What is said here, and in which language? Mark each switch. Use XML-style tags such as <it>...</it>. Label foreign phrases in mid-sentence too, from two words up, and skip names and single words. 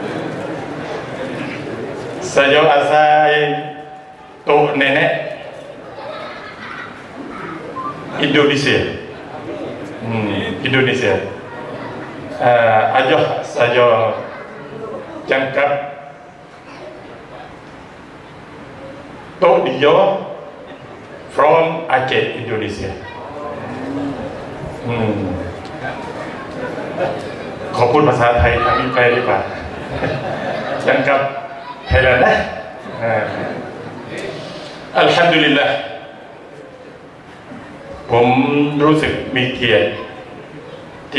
<ms>Saya asal tok nenek Indonesia. Indonesia. Ajah saya jangkap tok dia from Aceh, Indonesia.</ms> <th>ขอพูดภาษาไทยทางนี้ไปดีกว่ายังกับไทยแลนด์นะอัลฮัมดุลิลละห์ผมรู้สึกมีเกียรติที่</th>